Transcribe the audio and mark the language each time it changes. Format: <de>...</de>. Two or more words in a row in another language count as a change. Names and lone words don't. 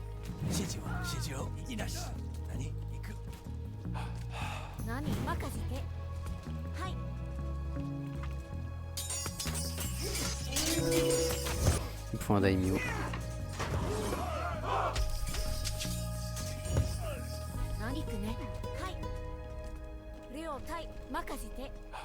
<ja>指示をいなし何行く何任せてはい</ja> <fr>Il me faut un daimyo.</fr> <ja>何行くねはい了解任せて</ja>